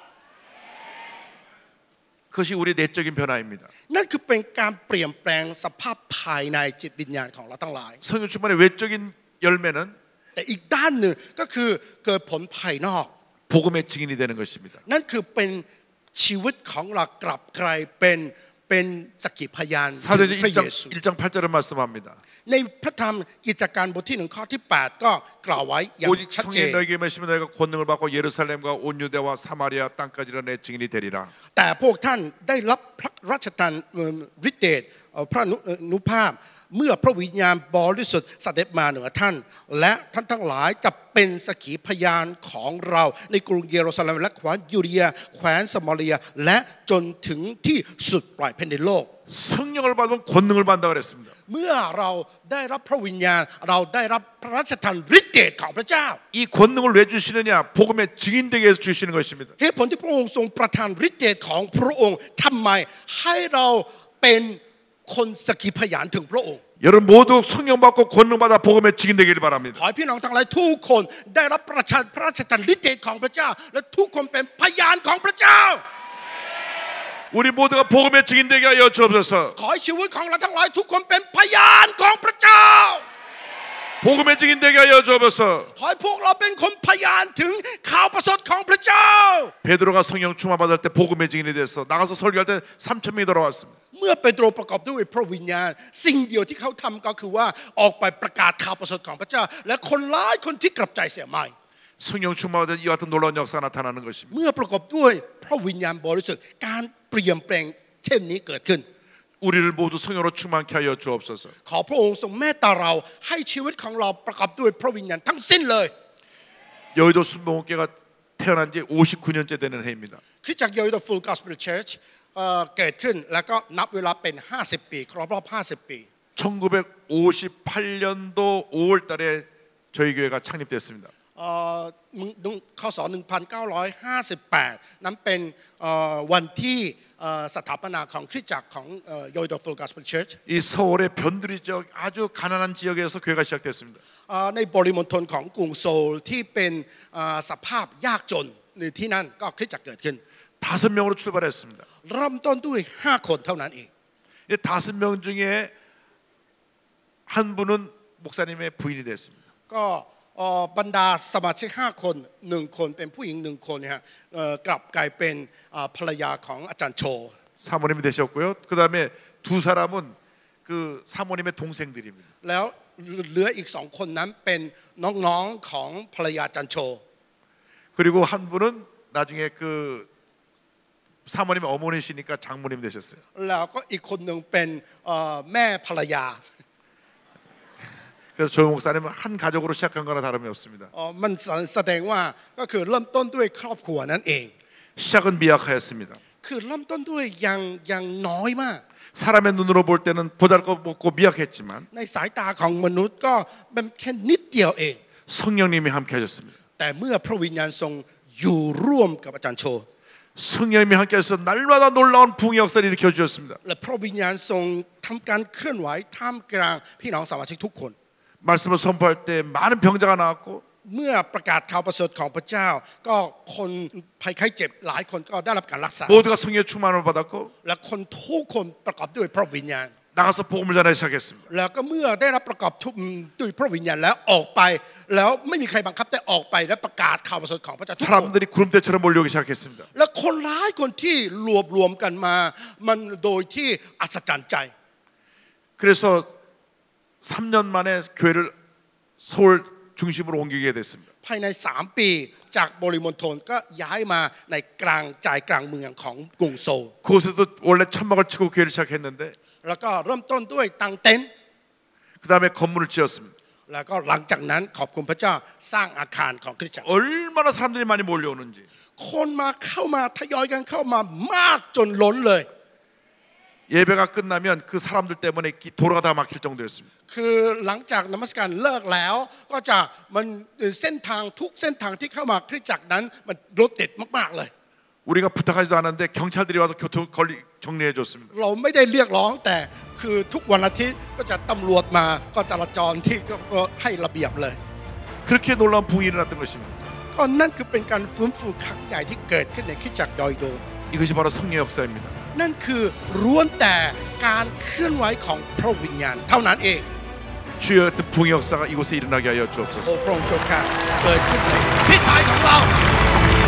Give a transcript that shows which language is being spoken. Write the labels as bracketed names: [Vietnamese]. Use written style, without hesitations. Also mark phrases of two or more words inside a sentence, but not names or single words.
[Korean] 그것이 우리의 내적인 변화입니다. [Thai] นั่นคือเป็นการเปลี่ยนแปลงสภาพภายในจิตวิญญาณของเราทั้งหลาย [Korean] 성령 충만의 외적인 열매는 [Thai] แต่อีกด้านหนึ่งก็คือเกิดผลภายนอก [Korean] 복음의 증인이 되는 것입니다. [Thai] นั่นคือเป็นชีวิตของเรากลับกลายเป็นสักขีพยานถึง [Korean] 사도행전 [Thai] พระเยซู [Korean] 1장 8절을 말씀합니다. [Thai] ในพระธรรมกิจการบทที่1ข้อที่8ก็กล่าวไว้อย่าง [Korean] 오직 [Thai] ชัดเจน [Korean] 성령이 너에게 임하시면 너희가 권능을 받고 예루살렘과 온 유대와 사마리아 땅까지 내 증인이 되리라. [Thai] แต่พวกท่านได้รับพระราชทานฤทธิเดชพระนุภาพเมื่อพระวิญญาณบริสุทธิ์เสด็จมาเหนือท่านและท่านทั้งหลายจะเป็นสักขีพยานของเราในกรุงเยรูซาเล็มและแคว้นยูเดียแคว้นสมาเรียและจนถึงที่สุดปลายแผ่นดินโลก [Korean] 성령을 받으면 권능을 받는다 그랬습니다. [Thai] เมื่อเราได้รับพระวิญญาณเราได้รับพระราชทานฤทธิเดชของพระเจ้า [Korean] 이 권능을 왜 주시느냐? 복음의 증인되게 해서 주시는 것입니다. [Thai] เหตุผลที่พระองค์ทรงประทานฤทธิเดชของพระองค์ทำไมให้เราเป็นคนสักขีพยานถึงพระองค์ [Korean] 여러분 모두 성령 받고 권능 받아 복음의 증인되기를 바랍니다. [Thai] ขอให้พี่น้องทั้งหลายทุกคนได้รับพระราชทานฤทธิเดชของพระเจ้าและทุกคนเป็นพยานของพระเจ้า [Korean] 우리 모두가 복음의 증인되게 하여 주옵소서. [Thai] ขอให้ชีวิตของเราทั้งหลายทุกคนเป็นพยานของพระเจ้า [Korean] 복음의 증인 되게 하여 주옵소서. [Thai] ขอให้พวกเราเป็นคนพยานถึงข่าวประเสริฐของพระเจ้า [Korean] 베드로가 성령 충만 받을 때 복음의 증인이 됐어. 나가서 설교할 때 3,000명이 돌아왔습니다. [Thai] เมื่อเปโตรประกอบด้วยพระวิญญาณสิ่งเดียวที่เขาทำก็คือว่าออกไปประกาศข่าวประเสริฐของพระเจ้าและคนหลายคนที่กลับใจเสียใหม่ [Korean] 성령 충만 받을 때 이와 같은 놀라운 역사가 나타나는 것입니다. [Thai] เมื่อประกอบด้วยพระวิญญาณบริสุทธิ์การเปลี่ยนแปลงเช่นนี้เกิดขึ้น [Korean] 우리를 모두 성령으로 충만케 하여 주옵소서. [Thai] ขอพระองค์ทรงเมตตาเราให้ชีวิตของเราประกอบด้วยพระวิญญาณทั้งสิ้นเลย [Korean] 여의도 순복음교회가 태어난 지 59년째 되는 해입니다. [Thai] คริสตจักรยอยโด Full Gospel Church เกิดขึ้นแล้วก็นับเวลาเป็น50 ปีครบรอบ50 ปี [Korean] 1958년도 5월 달에 저희 교회가 창립됐습니다. [Thai] ข้อศ1958 นั้นเป็นวันที่สถาปนาของคริสตจักรของยอยโด Full Gospel Church [Korean] 이 서울의 변두리 지역 아주 가난한 지역에서 교회가 시작됐습니다. [Thai] ในบริมณฑลของกรุงโซลที่เป็นสภาพยากจนในที่นั่นก็คริสตจักรเกิดขึ้น [Korean] 5명으로 출발했습니다. [Thai] เริ่มต้นด้วย5 คนเท่านั้นเอง [Korean] 이 5명 중에 한 분은 목사님의 부인이 됐습니다. [Thai] ก็บรรดาสมาชิก5 คน1 คนเป็นผู้หญิง1 คนเนี่ยกลับกลายเป็นภรรยาของอาจารย์โช [Korean] 사모님이 되셨고요. 그 다음에 두 사람은 그 사모님의 동생들입니다. [Thai] แล้วเหลืออีก2 คนนั้นเป็นน้องๆของภรรยาอาจารย์โช [Korean] 그리고 한 분은 나중에 그 사모님 어머니시니까 장모님 되셨어요. [Thai] แล้วก็อีกคนหนึ่งเป็นแม่ภรรยา [Korean] 그래서 조 목사님은 한 가족으로 시작한 거나 다름이 없습니다. [Thai] มันแสดงว่าก็คือเริ่มต้นด้วยครอบครัวนั่นเอง [Korean] 시작은 미약하였습니다. [Thai] คือเริ่มต้นด้วยยังน้อยมาก [Korean] 사람의 눈으로 볼 때는 보잘것없고 미약했지만 [Thai] ในสายตาของมนุษย์ก็เป็นแค่นิดเดียวเอง [Korean] 성령님이 함께 하셨습니다. [Thai] แต่เมื่อพระวิญญาณทรงอยู่ร่วมกับอาจารย์โช [Korean] 성령님이 함께 하셔서 날마다 놀라운 부흥의 역사를 일으켜 주셨습니다. [Thai] และพระวิญญาณทรงทำการเคลื่อนไหวท่ามกลางพี่น้องสมาชิกทุกคน [Korean] 말씀을 선포할 때 많은 병자가 나왔고 [Thai] เมื่อประกาศข่าวประเสริฐของพระเจ้าก็คนภัยไข้เจ็บหลายคนก็ได้รับการรักษา [Korean] 모두가 성령의 충만을 받았고 [Thai] และคนทุกคนประกอบด้วยพระวิญญาณ [Korean] 나가서 복음을 전하기 시작했습니다. [Thai] แล้วก็เมื่อได้รับประกอบด้วยพระวิญญาณแล้วออกไปแล้วไม่มีใครบังคับแต่ออกไปและประกาศข่าวประเสริฐของพระเจ้าทุกคน [Korean] 사람들이 구름대처럼 몰려오기 시작했습니다. [Thai] และคนหลายคนที่รวมกันมามันโดยที่อัศจรรย์ใจ [Korean] 그래서 3년 만에 교회를 서울 중심으로 옮기게 됐습니다. [Thai] ภายใน3 ปีจากบริมณฑลก็ย้ายมาในกลางใจกลางเมืองของกรุงโซล [Korean] 그곳에도 원래 천막을 치고 교회를 시작했는데 [Thai] แล้วก็เริ่มต้นด้วยตั้งเต็นท์ [Korean] 그 다음에 건물을 지었습니다. [Thai] แล้วก็หลังจากนั้นขอบคุณพระเจ้าสร้างอาคารของคริสตจักร [Korean] 얼마나 사람들이 많이 몰려오는지 [Thai] คนมาเข้ามาทยอยกันเข้ามามากจนล้นเลย [Korean] 예배가 끝나면 그 사람들 때문에 도로가 다 막힐 정도였습니다. [Thai] คือหลังจากนมัสการเลิกแล้วก็จะมันเส้นทางทุกเส้นทางที่เข้ามาคริสตจักรนั้นมันรถติดมากๆเลย [Korean] 우리가 부탁하지도 않았는데 경찰들이 와서 교통 관리 정리해 줬습니다. [Thai] เราไม่ได้เรียกร้องแต่คือทุกวันอาทิตย์ก็จะตำรวจมาก็จราจรที่ก็ให้ระเบียบเลย [Korean] 그렇게 놀라운 부흥이 일어났던 것입니다. [Thai] ก็นั่นคือเป็นการฟื้นฟูครั้งใหญ่ที่เกิดขึ้นในคริสตจักรยอยโด [Korean] 이것이 바로 성령 역사입니다. [Thai] นั่นคือล้วนแต่การเคลื่อนไหวของพระวิญญาณเท่านั้นเอง [Korean] 주여 같은 부흥의 역사가 이곳에 일어나게 하여 [Thai] โอ้ [Korean] 주옵소서. [Thai] พระองค์ทรงค่ะเกิดขึ้นในที่ตายของเรา